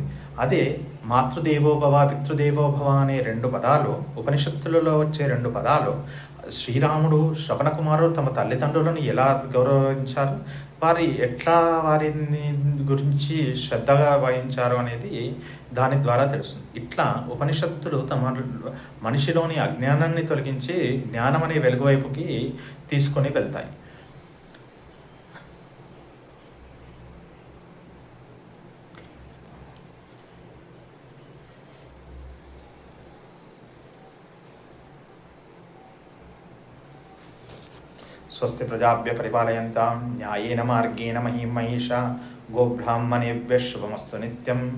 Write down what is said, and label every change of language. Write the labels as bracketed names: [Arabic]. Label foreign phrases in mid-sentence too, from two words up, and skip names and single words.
[Telugu] అదే [Sanskrit] మాతృదేవోభవ, పితృదేవోభవ [Telugu] అనే రెండు పదాలు ఉపనిషత్తులలో వచ్చే రెండు పదాలు శ్రీరాముడు, శ్రవణ కుమారుడు తమ తల్లిదండ్రులను ఎలా గౌరవించారు, వారిని గురించి శ్రద్ధగా వహించారు అనేది దాని ద్వారా తెలుస్తుంది. ఇట్లా ఉపనిషత్తులు మనిషిలోని అజ్ఞానాన్ని తొలగించి జ్ఞానం అనే వెలుగు వైపుకి తీసుకొని వెళ్తాయి. [Sanskrit] స్వస్తి ప్రజాభ్య పరిపాలయంతాం న్యాయేన మార్గేణ మహీం మహిషా గోబ్రాహ్మణేభ్యः శుభమస్తు నిత్యం.